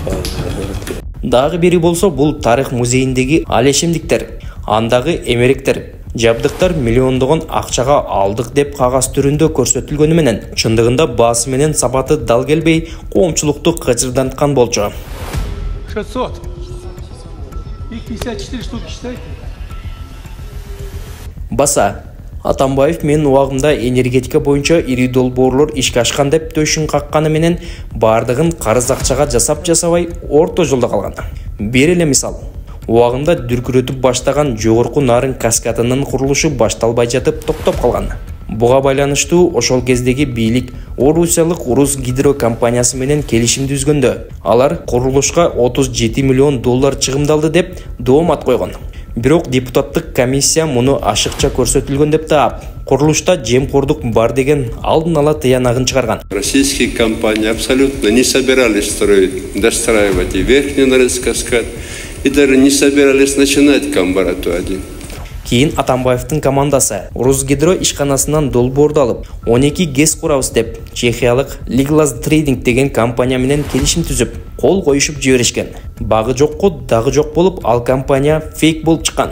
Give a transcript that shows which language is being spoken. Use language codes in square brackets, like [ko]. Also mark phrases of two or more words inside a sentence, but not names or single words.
[ky] Дагы бири болсо бул тарых музейиндеги алешемдиктер. Андагы эмеректер, жабдыктар миллиондогон акчага алдык деп кагаз түрүндө көрсөтүлгөнү менен чындыгында баасы менен сапаты дал келбей коомчулукту кыжырданткан болчу. 600. [ru] Их 54 штуки считайте. [ky] Баса Атамбаев менин убагымда энергетика боюнча ири долбоорлор ишке ашкан деп төшүн какканы менен бардыгын карыз акчага жасап жасабай орто жолдо калган. Бир эле мисал. убагында дүркүрөтүп баштаган жогорку нарын каскадынын курулушу башталбай жатып токтоп калган. Буга байланыштуу ошол кездеги бийлик Орусиялык Русгидро компаниясы менен келишим түзгөндө, алар курулушка 37 миллион доллар чыгымдалды деп доомат койгон. Бирок депутаттык комиссия муну ашыкча көрсөтүлгөн деп таап, курулушта жемкордук бар деген алдын ала тыянагын чыгарган. [ru] Российские компании абсолютно не собирались достраивать и верхний Норильск каскад, и даже не собирались начинать Камбарату-1. [ky] Кийин Атамбаевдин командасы Русгидро ишканасынан долбоорду алып, 12 ГЭС курабыз деп, чехиялык Liglas Trading деген компания менен келишим түзүп, кол коюшуп жиберишкен. Багы жокко дагы жок болуп, ал компания фейк болуп чыккан.